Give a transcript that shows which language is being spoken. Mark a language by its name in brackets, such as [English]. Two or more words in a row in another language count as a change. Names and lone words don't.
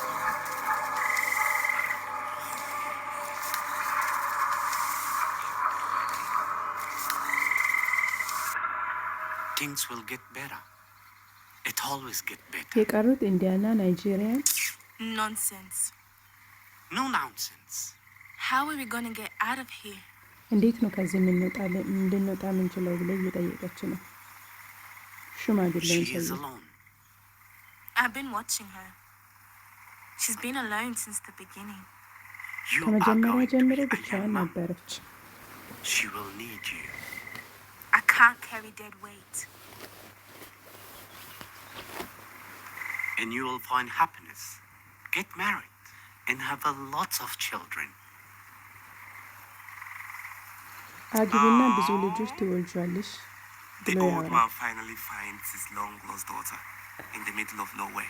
[English] Things will get better. It always get better. [Amharic] የቀሩት ኢንዲያና ናይጄሪያን [English] Nonsense. No nonsense. How are we going to get out of here? [Amharic] እንዴት ነው ከዚህ እንድንወጣ የምንችለው ብሎ እየጠየቀች ነው [English] She [Amharic] ሽማግሌውን [English] is [Amharic] ሰው። [English] alone. I've been watching her. She's been alone since the beginning. You are [Amharic] ከመጀመሪያ [English] going to [Amharic] ጀምሮ [English] be a [Amharic] ብቻዋን [English] young mom. [Amharic] ነበረች። [English] She will need you. I can't carry dead weight. And you will find happiness. Get married and have a lots of children. [Amharic] አግቢና ብዙ ልጆች ትወልጃለሽ [English] The [Amharic] ብሎ [English] old [Amharic] ያወራል። [English] man finally finds his long lost daughter in the middle of nowhere.